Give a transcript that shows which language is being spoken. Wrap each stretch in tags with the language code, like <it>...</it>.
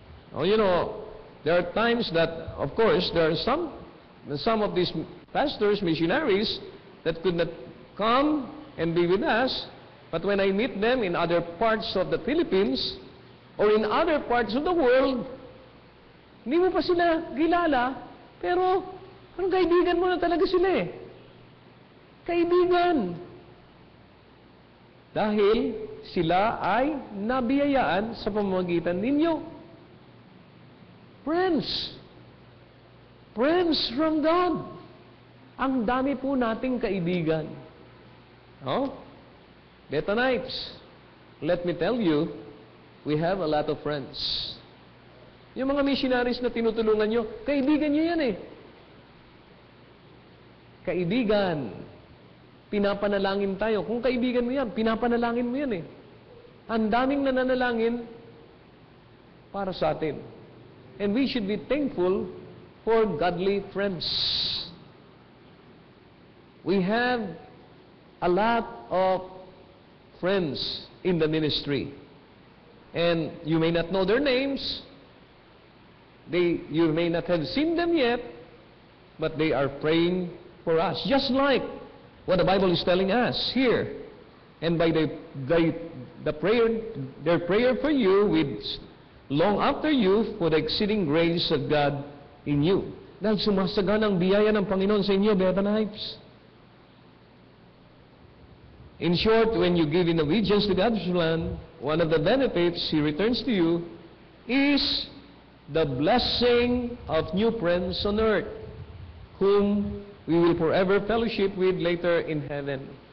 <en>Oh, you know, there are times that, of course, there are some of these pastors, missionaries, that could not come and be with us, but when I meet them in other parts of the Philippines or in other parts of the world,</en> <tl>hindi mo pa sila kilala, pero parang kaibigan mo na talaga sila eh. Kaibigan. Dahil sila ay nabiyayaan sa pamamagitan ninyo.</tl> <en>Friends. Friends from God.</en> <tl>Ang dami po nating kaibigan. Oh?</tl> <en>Bethanites, let me tell you, we have a lot of friends.</en> <tl>Yung mga missionaries na tinutulungan nyo, kaibigan nyo yan eh. Kaibigan. Pinapanalangin tayo. Kung kaibigan mo yan, pinapanalangin mo yan eh. Ang daming nananalangin para sa atin.</tl> <en>And we should be thankful for godly friends. We have a lot of friends in the ministry. And you may not know their names. You may not have seen them yet, but they are praying for us. Just like what the Bible is telling us here. And by their prayer for you, with long after you, for the exceeding grace of God in you.</en> <tl>Dahil sumasagan ang biyaya ng Panginoon sa inyo, Bethanites.</tl> <en>In short, when you give in obedience to God's plan, one of the benefits He returns to you is the blessing of new friends on earth, whom we will forever fellowship with later in heaven.</en>